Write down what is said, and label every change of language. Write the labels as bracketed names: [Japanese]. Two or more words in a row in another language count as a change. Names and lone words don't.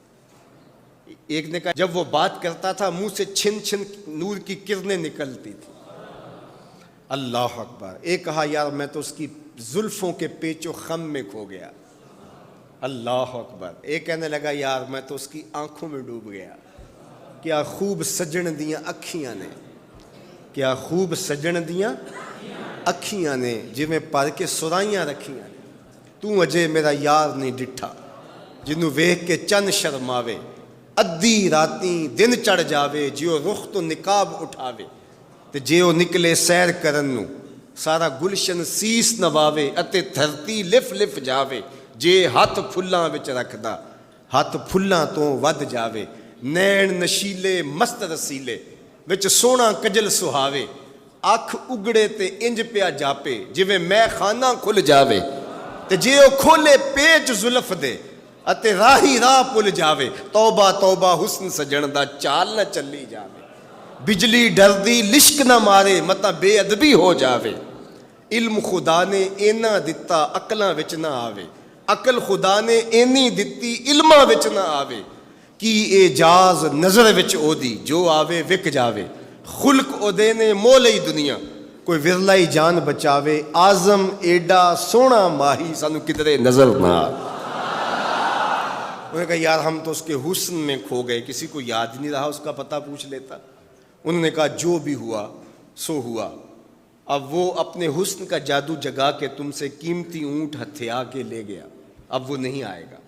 [Urdu] ایک نے کہا جب وہ بات کرتا تھا منہ سے چھن چھن نور کی کرنیں نکلتی تھی۔ [Arabic] اللہ اکبر۔ [Urdu] ایک کہا یار میں تو اس کی زلفوں کے پیچ و خم میں کھو گیا۔ [Arabic] اللہ اکبر۔ [Urdu] ایک کہنے لگا یار میں تو اس کی آنکھوں میں ڈوب گیا، [Punjabi] کیا خوب سجن دیاں اکھیاں نے، کیا خوب سجن دیاں اکھیاں نے جویں پر کے سرائیاں رکھیاں نے، تو اجے میرا یار نہیں ڈٹھا جنوں ویکھ کے چن شرماوے، ادھی راتیں دن چڑھ جاوے جیو رخ تو نقاب اٹھاوے، تے جے او نکلے سیر کرن نوں سارا گلشن سیس نواوے اتے دھرتی لف لف جاوے، جے ہاتھ پھلاں وچ رکھدا ہاتھ پھلاں تو ود جاوے، نین نشیلے مست رسیلے وچ سونا کجل سہاوے، اکھ اگڑے تے انج پیا جاپے جویں میں خانہ کھل جاوے، تے جے او کھولے پیچ زلف دے اتے راہی راہ پل جاوے، توبہ توبہ حسن سجن دا چال نہ چلی جاوے، بجلی ڈردی لشک نہ مارے متا بے ادبی ہو جاوے، علم خدا نے اینا دتا عقلاں وچ نہ آوے، عقل خدا نے اینی دتی علماں وچ نہ آوے، کی اعجاز نظر وچ او دی جو آوے وک جاوے، خلق او دے نے مولئی دنیا کوئی ورلائی جان بچاوے، آزم ایڈا سونا ماہی سانو کدرے نظر نہ آوے۔ [Urdu] انہوں نے کہا یار ہم تو اس کے حسن میں کھو گئے، کسی کو یاد نہیں رہا اس کا پتہ پوچھ لیتا۔ انہوں نے کہا جو بھی ہوا سو ہوا، اب وہ اپنے حسن کا جادو جگا کے تم سے قیمتی اونٹ ہتھیا کے لے گیا، اب وہ نہیں آئے گا۔